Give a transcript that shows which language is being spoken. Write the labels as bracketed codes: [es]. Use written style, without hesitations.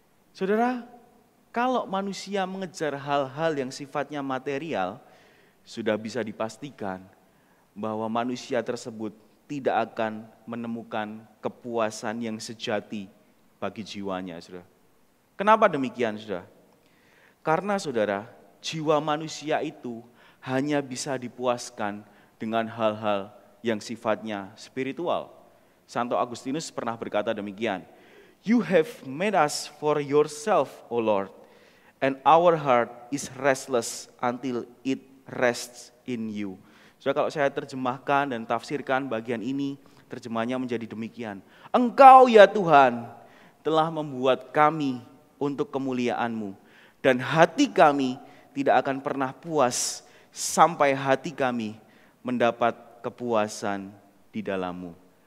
[id] Saudara, kalau manusia mengejar hal-hal yang sifatnya material, sudah bisa dipastikan bahwa manusia tersebut tidak akan menemukan kepuasan yang sejati bagi jiwanya, saudara. Kenapa demikian, saudara? Karena, saudara, jiwa manusia itu hanya bisa dipuaskan dengan hal-hal yang sifatnya spiritual. Santo Agustinus pernah berkata demikian, [en] "You have made us for yourself, O Lord, and our heart is restless until it rests in you." [id] Saudara, kalau saya terjemahkan dan tafsirkan bagian ini, terjemahnya menjadi demikian. Engkau ya Tuhan telah membuat kami untuk kemuliaan-Mu, dan hati kami tidak akan pernah puas sampai hati kami mendapat kepuasan di dalam-Mu.